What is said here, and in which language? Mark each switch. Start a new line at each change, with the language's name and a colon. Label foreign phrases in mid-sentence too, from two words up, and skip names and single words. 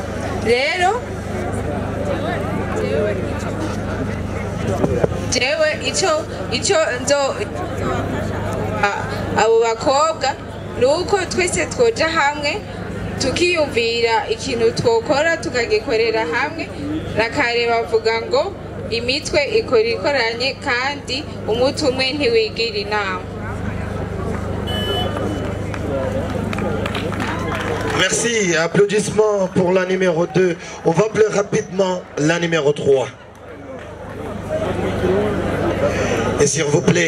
Rundi: Rero jewe icyo nzo abo bakobwa nuko twese twoja hamwe tukiyumvira ikintu twokora tukagikorera hamwe, nakare bavuga ngo imitwe ikora ikoranye kandi umuti umwe ntiwigira inama.
French: Merci, applaudissements pour la numéro 2. On va plus rapidement la numéro 3. Et s'il vous plaît.